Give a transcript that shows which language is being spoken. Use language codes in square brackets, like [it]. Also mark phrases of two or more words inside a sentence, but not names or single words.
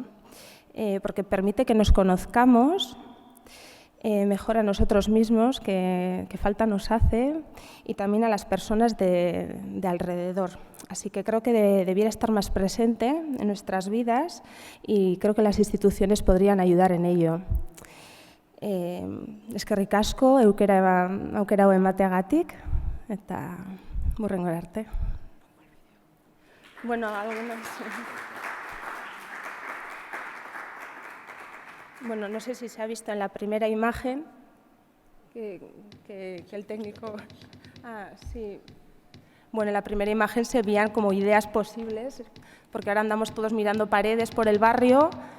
[es] Porque permite que nos conozcamos mejor a nosotros mismos, que falta nos hace, y también a las personas de alrededor. Así que creo que debiera estar más presente en nuestras vidas y creo que las instituciones podrían ayudar en ello. [eu] Eskerrik asko, aukera hau emateagatik, eta hurrengo arte. [es] Bueno, algunas. Bueno, no sé si se ha visto en la primera imagen que el técnico. Ah, sí. Bueno, en la primera imagen se veían como ideas posibles, porque ahora andamos todos mirando paredes por el barrio.